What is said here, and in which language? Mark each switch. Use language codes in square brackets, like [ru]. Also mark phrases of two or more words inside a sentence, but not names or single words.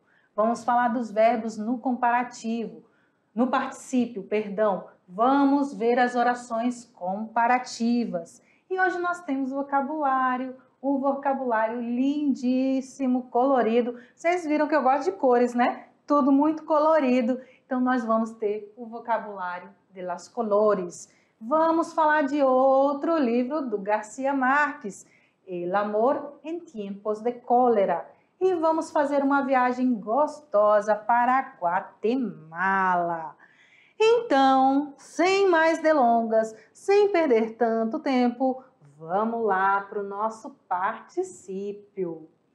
[pt] Vamos falar dos verbos no comparativo, no particípio, perdão. Vamos ver as orações comparativas. E hoje nós temos o vocabulário lindíssimo, colorido. Vocês viram que eu gosto de cores, né? Tudo muito colorido. Então, nós vamos ter o vocabulário de [es] las colores. [pt] Vamos falar de outro livro do Garcia Marques, El amor en tiempos de cólera. E vamos fazer uma viagem gostosa para Guatemala. Então, sem mais delongas, sem perder tanto tempo, vamos lá para o nosso particípio.